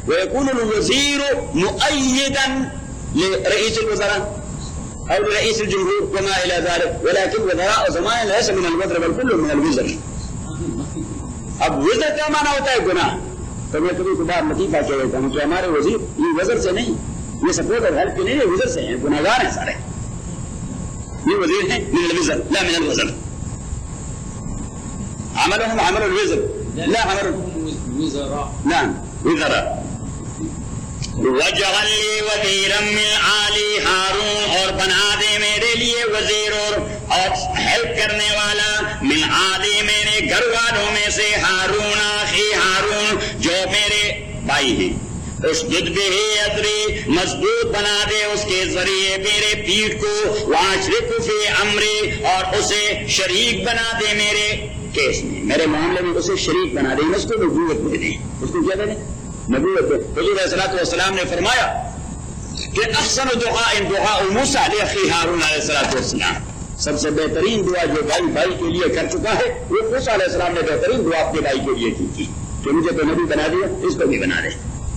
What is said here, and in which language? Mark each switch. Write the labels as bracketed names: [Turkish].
[Arabic] وَيَكُونُ الْوَزِيرُ مُؤَيِّدًا لِرَئِيسِ الْوَزَرَةِ اور رئیس الجمہور وما الى ذلك ولكن وزراء زمان ليس من الوزر بل كل من الوزر. [Urdu] اب وزر کیا مانا ہوتا ہے گناہ تو میں کبھی خدا متیفہ کہہ دیتا ہوں کہ ہمارے وزیر یہ وزر سے نہیں یہ سپورٹر ہیلپ کے نہیں یہ وزر سے ہیں گناہگار ہیں سارے یہ وزیر ہیں [Arabic] من الوزر لا من الوزر عملهم عمل الوزر لا عمل الوزراء نعم وزراء. وَجْعَلْ لِي وَزِيرًا مِنْ آلِ هَارُونَ [Urdu] اور بنا دے میرے لیے وزیر اور ہیلپ کرنے والا مِنْ آلِ میرے گھر والوں میں سے ہارون آخی ہارون جو میرے بھائی ہے [Arabic] اشدد بھی اذری [Urdu] مضبوط بنا دے اس کے ذریعے میرے پیٹ کو [Arabic] وَأَشْرِكْهُ فِي أَمْرِي [Urdu] اور اسے شریک بنا دے میرے کیس میں میرے معاملے میں اسے شریک بنا دے اس کو نبوت دے دے اس کو کیا دے دے نبوت. حضور علیہ الصلوۃ والسلام نے فرمایا کہ [Arabic] احسن دعاء دعاء موسیٰ لأخی ہارون [Urdu] علیہ الصلوۃ والسلام سب سے بہترین دعا جو بھائی بھائی کے لیے کر چکا ہے وہ موسیٰ علیہ السلام نے بہترین دعا اپنے بھائی کے لیے کی تھی کہ مجھے تو نبی بنا دیا اس کو بھی بنا رہے